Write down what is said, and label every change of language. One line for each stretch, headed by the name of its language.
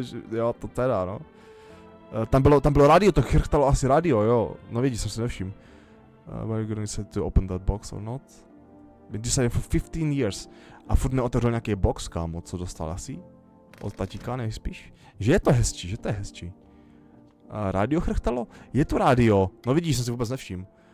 Czech: Jo, to teda, no. Tam bylo rádio, to chrochtalo asi rádio, jo. No vidíš, jsem si nevšiml.
English: Were you gonna decide to open that box or not? Been deciding for 15 years.
Czech: A furt neotevřel nějaký box, kámo, co dostal asi? Od tatíka, nejspíš? Že je to hezčí. Rádio chrchtalo? Je to rádio. No vidíš, jsem si vůbec nevšiml.